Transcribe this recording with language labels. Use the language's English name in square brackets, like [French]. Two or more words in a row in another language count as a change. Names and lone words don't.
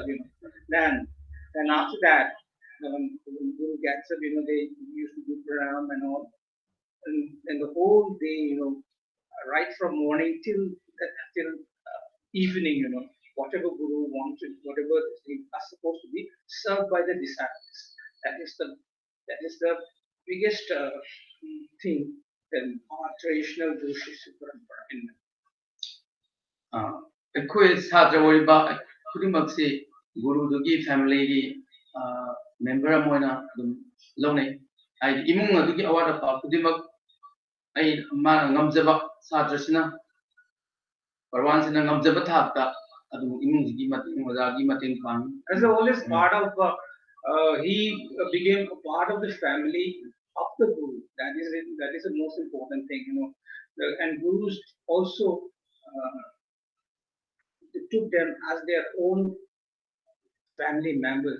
[English] Then after that, when the guru gets up, they used to do pranam and all, and the whole day, right from morning till evening, whatever guru wanted, whatever things are supposed to be served by the disciples. That is the biggest thing in our traditional Guru Shishya Parampara. [Manipuri] ꯑꯩꯈꯣꯏ ꯁꯥꯇ꯭ꯔ ꯑꯣꯏꯔꯤꯕ ꯈꯨꯗꯤꯡꯃꯛꯁꯤ ꯒꯨꯔꯨꯗꯨꯒꯤ ꯐꯦꯃꯤꯂꯤꯒꯤ ꯃꯦꯝꯕꯔ ꯑꯃ ꯑꯣꯏꯅ ꯑꯗꯨꯝ ꯂꯧꯅꯩ ꯍꯥꯏꯗꯤ ꯏꯃꯨꯡ ꯑꯗꯨꯒꯤ ꯑꯋꯥꯠ ꯑꯄꯥ ꯈꯨꯗꯤꯡꯃꯛ ꯑꯩ ꯃꯥꯅ ꯉꯝꯖꯕ ꯁꯥꯇ꯭ꯔꯁꯤꯅ ꯄꯔꯋꯥꯟꯁꯤꯅ ꯉꯝꯖꯕ ꯊꯥꯛꯇ ꯑꯗꯨꯝ ꯏꯃꯨꯡꯁꯤꯒꯤ ꯃꯇꯦꯡ ꯑꯣꯖꯥꯒꯤ ꯃꯇꯦꯡ ꯄꯥꯡꯉꯤ. [English] As the oldest part of he became a part of the family of the guru. That is the most important thing, and gurus also took them as their own family members.